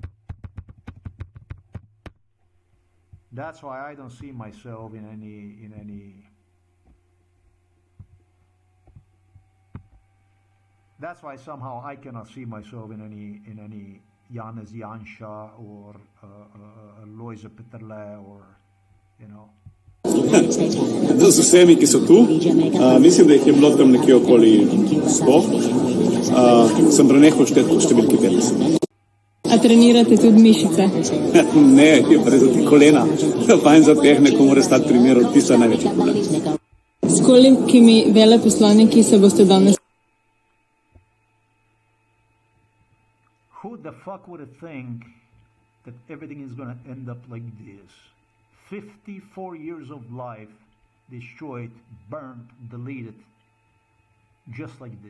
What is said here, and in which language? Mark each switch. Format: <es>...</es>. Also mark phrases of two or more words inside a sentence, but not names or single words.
<en>That's why I don't see myself in any. That's why somehow I cannot see myself in any Janez Janša or Lojze Peterle or, you know.</en> <sl>Z vsemi, ki so tu, mislim, da jih je bilo tam nekje okoli 100. Sem prenehal šteti po številki 50. A trenirate tudi mišice? Ne, je pa res za ti kolena. Fajn za tehniko mora stati primer od tista največji problem. S kolikimi veleposlaniki se boste danes?</sl> <en>Who the fuck would think that everything is going to end up like this? 54 years of life destroyed, burned, deleted, just like this.</en>